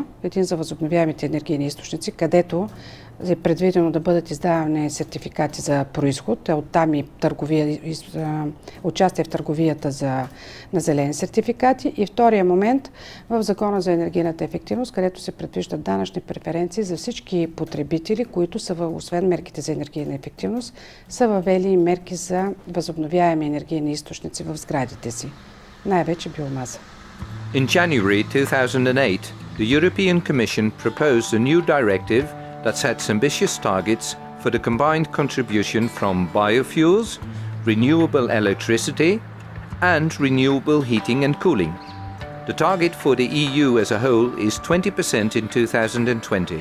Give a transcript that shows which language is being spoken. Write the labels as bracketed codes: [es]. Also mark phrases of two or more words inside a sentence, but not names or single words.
[bg] Един за възобновяемите енергийни източници, където е предвидено да бъдат издавани сертификати за произход, оттам и участие в търговията на зелени сертификати. И втория момент в Закона за енергийната ефективност, където се предвиждат данъчни преференции за всички потребители, които са, освен мерките за енергийна ефективност, са въвели и мерки за възобновяеми енергийни източници в сградите си. Най-вече биомаса. [en] In January 2008, the European Commission proposed a new directive that sets ambitious targets for the combined contribution from biofuels, renewable electricity, and renewable heating and cooling. The target for the EU as a whole is 20% in 2020.